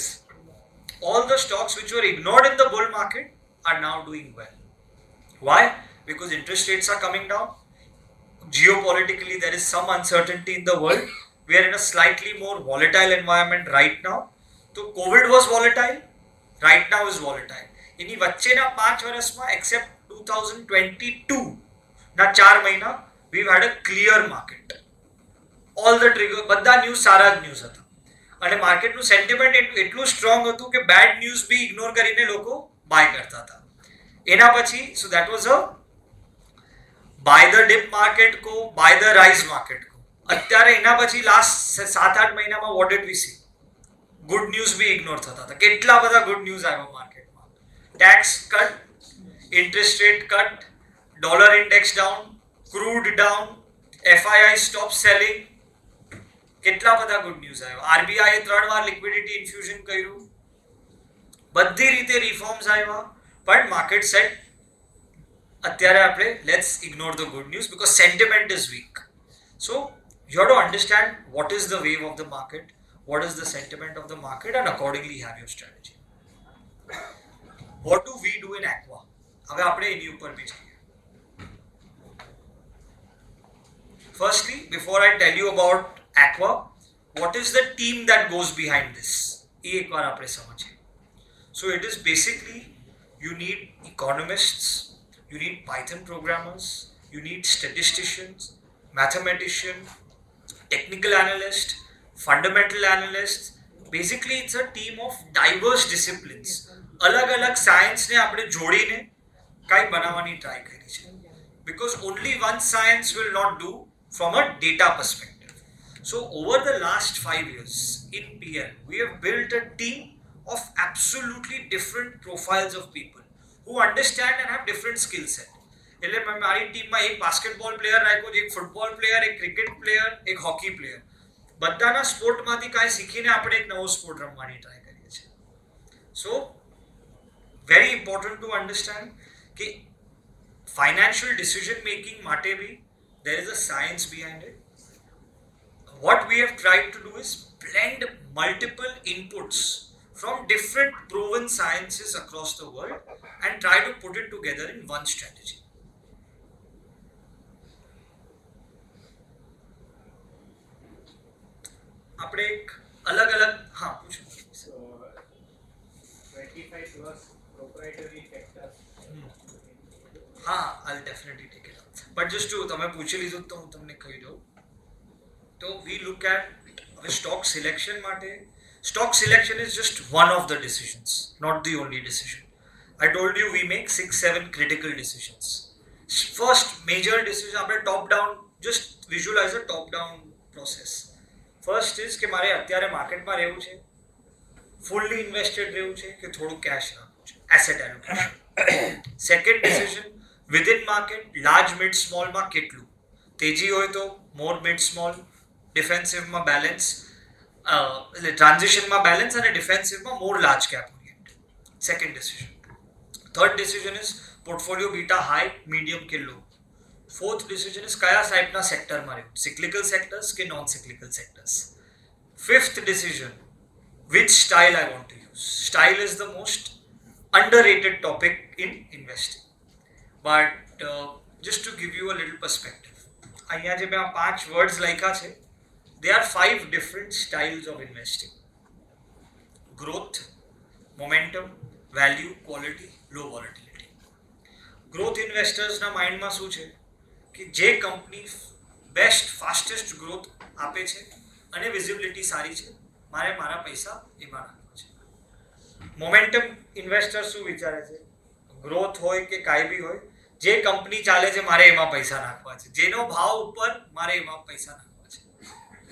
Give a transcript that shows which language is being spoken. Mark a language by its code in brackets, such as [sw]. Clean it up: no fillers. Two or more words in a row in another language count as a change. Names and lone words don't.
[en] All the stocks which were ignored in the bull market are now doing well. Why? Because interest rates are coming down. Geopolitically, there is some uncertainty in the world. We are in a slightly more volatile environment right now. So COVID was volatile, right now is volatile. [gu] એની વચ્ચેના 5 વર્ષમાં [en] except 2022 [gu] ના 4 મહિના [en] we've had a clear market. All the trigger, [gu] બધા ન્યૂઝ સારા જ ન્યૂઝ હતા અને માર્કેટનું સેન્ટિમેન્ટ એટલું સ્ટ્રોંગ હતું કે [en] bad news [gu] બી ઇગ્નોર કરીને લોકો બાય કરતા હતા. એના પછી [en] so that was a buy the dip market को buy the rise market को. [gu] અત્યારે એના પછી લાસ્ટ 7-8 મહિનામાં [en] what did we see? good news [gu] બી ઇગ્નોર થતા હતા. કેટલા બધા [en] good news [gu] આવ્યા માર્કેટમાં. [en] tax cut, interest rate cut, dollar index down, crude down, FII stop selling. [gu] કેટલા બધા [en] good news [gu] આવ્યા. RBI 3 વાર [en] liquidity infusion [gu] કર્યું. બધી રીતે રિફોર્મ્સ આવ્યા પણ માર્કેટ સેટ. અત્યારે આપણે [en] let's ignore the good news because sentiment is weak. સો you have to understand what is the wave of the market, what is the sentiment of the market, and accordingly have your strategy. What do we do in Aqua? [gu] હવે આપણે એની ઉપર બી જઈએ. [en] Firstly, before I tell you about Aqua, what is the team that goes behind this? [gu] એ એકવાર આપણે સમજીએ. [en] So it is basically you need economists, you need Python programmers, you need statisticians, mathematicians, technical analysts, fundamental analysts. Basically it's a team of diverse disciplines. [gu] અલગ-અલગ સાયન્સને આપણે જોડીને કંઈ બનાવવાની ટ્રાય કરી છે. [en] Because only one science will not do from a data perspective. So over the last 5 years in PL, we have built a team of absolutely different profiles of people who understand and have different skill set. [gu] એટલે મારી ટીમમાં એક [en] basketball player [gu] રાખ્યો છે, એક [en] football player, [gu] એક [en] cricket player, [gu] એક [en] hockey player. [gu] બધાના સ્પોર્ટમાંથી કાંઈ શીખીને આપણે એક નવો સ્પોર્ટ રમવાની ટ્રાય કરીએ છીએ. [en] so very important to understand કે financial decision making [gu] માટે બી [en] there is a science behind it. What we have tried to do is blend multiple inputs from different proven sciences across the world and try to put it together in one strategy. [gu] આપણે એક અલગ-અલગ હા પૂછો. [en] 25 plus proprietary factors. હા, I'll definitely take it up. But just to [gu] તમે પૂછી લીધું તો હું તમને કહી દઉં. તો [en] we look at [gu] હવે [en] stock selection [gu] માટે. [en] Stock selection is just one of the decisions, not the only decision. I told you we make 6-7 critical decisions. First major decision આપણે top down, just visualize a top down process. First is [gu] કે મારે અત્યારે માર્કેટમાં રહેવું છે, [en] fully invested [gu] રહેવું છે કે થોડું cash રાખવું છે, [en] asset allocation. Second decision, within market, large mid small [gu] માં કેટલું તેજી હોય તો [en] more mid small, defensive માં balance, [gu] એટલે ટ્રાન્ઝિશનમાં બેલેન્સ અને ડિફેન્સિવમાં [en] more large cap oriented. second decision. third decision is portfolio beta high, medium કે લો. fourth decision is [gu] કયા ટાઈપના સેક્ટરમાં રહેવું, [en] cyclical sectors કે non cyclical sectors. fifth decision, which style I want to use. Style is the most underrated topic in investing. But just to give you a little perspective, [gu] અહીંયા જે મેં આ 5 words લખ્યા છે, [en] there are 5 different styles of investing. Growth, momentum, value, quality, low volatility. Growth investors [gu] ના માઇન્ડમાં શું છે કે જે કંપની [en] best fastest growth [gu] આપે છે અને વિઝિબિલિટી સારી છે, મારે મારા પૈસા એમાં રાખવા છે. [en] momentum investor [gu] શું વિચારે છે, ગ્રોથ હોય કે કાંઈ બી હોય, જે કંપની ચાલે છે મારે એમાં પૈસા નાખવા છે, જેનો ભાવ ઉપર મારે એમાં પૈસા નાખવા છે.